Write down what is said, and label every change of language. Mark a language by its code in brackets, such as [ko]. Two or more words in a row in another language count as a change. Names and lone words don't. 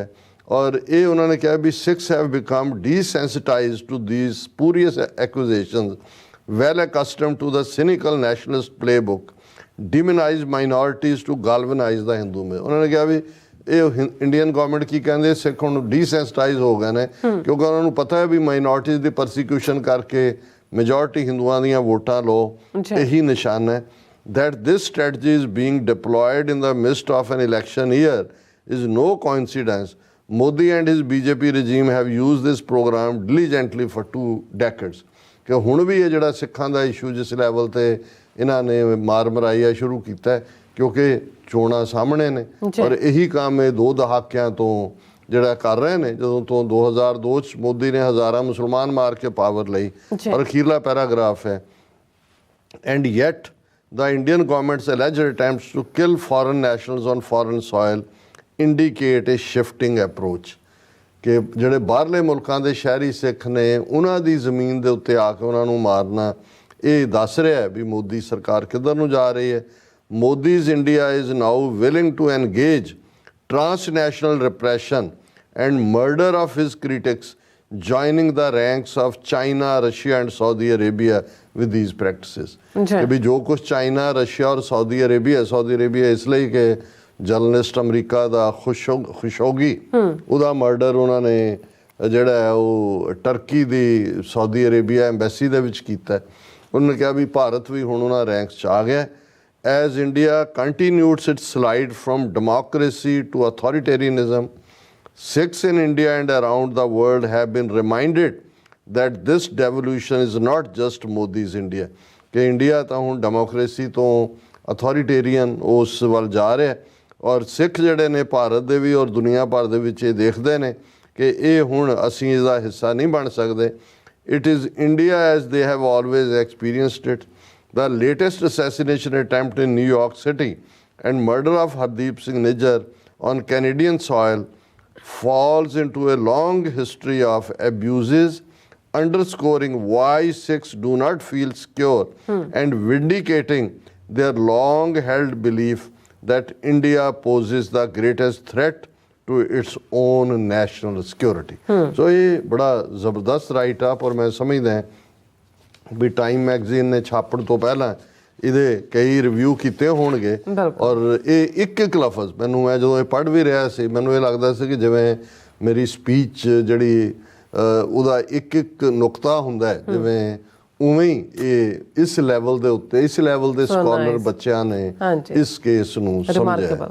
[pa] ਔਰ ਇਹ ਉਹਨਾਂ ਨੇ ਕਿਹਾ ਵੀ [en] Sikhs have become desensitized to these spurious accusations, well accustomed to the cynical nationalist playbook, demonize minorities to galvanize the Hindu me. [pa] ਉਹਨਾਂ ਨੇ ਕਿਹਾ ਵੀ ਇਹ [en] Indian government [pa] ਕੀ ਕਹਿੰਦੇ, ਸਿੱਖ ਹੁਣ ਡੀਸੈਂਸਿਟਾਈਜ਼ ਹੋ ਗਏ ਨੇ ਕਿਉਂਕਿ ਉਹਨਾਂ ਨੂੰ ਪਤਾ ਹੈ ਵੀ ਮਾਈਨੋਰਿਟੀਜ਼ ਦੀ ਪਰਸੀਕਿਊਸ਼ਨ ਕਰਕੇ ਮੈਜੋਰਿਟੀ ਹਿੰਦੂਆਂ ਦੀਆਂ ਵੋਟਾਂ ਲਓ, ਇਹੀ ਨਿਸ਼ਾਨ ਹੈ। [en] that this strategy is being deployed in the midst of an election year is no coincidence. Modi and his BJP regime have used this program diligently for 2 decades. [pa] ਕਿ ਹੁਣ ਵੀ ਇਹ ਜਿਹੜਾ ਸਿੱਖਾਂ ਦਾ ਇਸ਼ੂ ਜਿਸ ਲੈਵਲ ਤੇ ਇਹਨਾਂ ਨੇ ਮਾਰ ਮਰਾਈਆ ਸ਼ੁਰੂ ਕੀਤਾ ਕਿਉਂਕਿ ਚੋਣਾਂ ਸਾਹਮਣੇ ਨੇ, ਔਰ ਇਹੀ ਕੰਮ ਇਹ 2 ਦਹਾਕਿਆਂ ਤੋਂ ਜਿਹੜਾ ਕਰ ਰਹੇ ਨੇ। ਜਦੋਂ ਤੋਂ 2002 'ਚ ਮੋਦੀ ਨੇ ਹਜ਼ਾਰਾਂ ਮੁਸਲਮਾਨ ਮਾਰ ਕੇ ਪਾਵਰ ਲਈ, ਔਰ ਅਖੀਰਲਾ ਪੈਰਾਗ੍ਰਾਫ ਹੈ, [en] and yet the Indian government's alleged attempts to kill foreign nationals on foreign soil indicate a shifting approach. [pa] ਕਿ ਜਿਹੜੇ ਬਾਹਰਲੇ ਮੁਲਕਾਂ ਦੇ ਸ਼ਹਿਰੀ ਸਿੱਖ ਨੇ ਉਹਨਾਂ ਦੀ ਜ਼ਮੀਨ ਦੇ ਉੱਤੇ ਆ ਕੇ ਉਹਨਾਂ ਨੂੰ ਮਾਰਨਾ, ਇਹ ਦੱਸ ਰਿਹਾ ਹੈ ਵੀ ਮੋਦੀ ਸਰਕਾਰ ਕਿੱਧਰ ਨੂੰ ਜਾ ਰਹੀ ਹੈ। [en] ਮੋਦੀਜ਼ ਇੰਡੀਆ is now willing to engage transnational repression and murder of his critics, joining the ranks of China, Russia and Saudi Arabia with these practices. [pa] ਕਿ ਵੀ ਜੋ ਕੁਛ ਚਾਈਨਾ, ਰਸ਼ੀਆ ਔਰ ਸਾਊਦੀ ਅਰੇਬੀਆ ਇਸ ਲਈ ਕਿ ਜਰਨਲਿਸਟ ਅਮਰੀਕਾ ਦਾ ਖੁਸ਼ੋਗੀ ਉਹਦਾ ਮਰਡਰ ਉਹਨਾਂ ਨੇ ਜਿਹੜਾ ਹੈ ਉਹ ਟਰਕੀ ਦੀ ਸਾਊਦੀ ਅਰੇਬੀਆ ਐਮਬੈਸੀ ਦੇ ਵਿੱਚ ਕੀਤਾ। ਉਹਨਾਂ ਨੇ ਕਿਹਾ ਵੀ ਭਾਰਤ ਵੀ ਹੁਣ ਉਹਨਾਂ ਰੈਂਕਸ 'ਚ ਆ ਗਿਆ। [en] as India continues its slide from democracy to authoritarianism, Sikhs in India and around the world have been reminded that this devolution is not just Modi's India. [pa] ਕਿ ਇੰਡੀਆ ਤਾਂ ਹੁਣ ਡੈਮੋਕ੍ਰੇਸੀ ਤੋਂ ਅਥੋਰੀਟੇਰੀਅਨ ਉਸ ਵੱਲ ਜਾ ਰਿਹਾ, ਔਰ ਸਿੱਖ ਜਿਹੜੇ ਨੇ ਭਾਰਤ ਦੇ ਵੀ ਔਰ ਦੁਨੀਆ ਭਰ ਦੇ ਵਿੱਚ ਇਹ ਦੇਖਦੇ ਨੇ ਕਿ ਇਹ ਹੁਣ ਅਸੀਂ ਇਸਦਾ ਹਿੱਸਾ ਨਹੀਂ ਬਣ ਸਕਦੇ। [en] It is India as they have always experienced it. The latest assassination attempt in New York City and murder of Hardeep Singh Nijjar on Canadian soil falls into a long history of abuses, underscoring why Sikhs do not feel secure and vindicating their long-held belief that India poses the greatest threat to its own national security. [pa] So ਇਹ ਬੜਾ ਜ਼ਬਰਦਸਤ [en] write up, [pa] ਔਰ ਮੈਂ ਸਮਝਦਾ ਵੀ ਟਾਈਮ ਮੈਗਜ਼ੀਨ ਨੇ ਛਾਪਣ ਤੋਂ ਪਹਿਲਾਂ ਇਹਦੇ ਕਈ ਰਿਵਿਊ ਕੀਤੇ ਹੋਣਗੇ, ਔਰ ਇਹ ਇੱਕ ਲਫ਼ਜ਼ ਮੈਨੂੰ, ਮੈਂ ਜਦੋਂ ਇਹ ਪੜ੍ਹ ਵੀ ਰਿਹਾ ਸੀ ਮੈਨੂੰ ਇਹ ਲੱਗਦਾ ਸੀ ਕਿ ਜਿਵੇਂ ਮੇਰੀ ਸਪੀਚ ਜਿਹੜੀ ਉਹਦਾ ਇੱਕ ਨੁਕਤਾ ਹੁੰਦਾ ਹੈ, ਜਿਵੇਂ ਉਵੇਂ ਹੀ ਇਹ ਇਸ ਲੈਵਲ ਦੇ ਉੱਤੇ ਇਸ ਲੈਵਲ ਦੇ ਸਕਾਲਰ ਬੱਚਿਆਂ ਨੇ ਇਸ ਕੇਸ ਨੂੰ ਸਮਝਿਆ।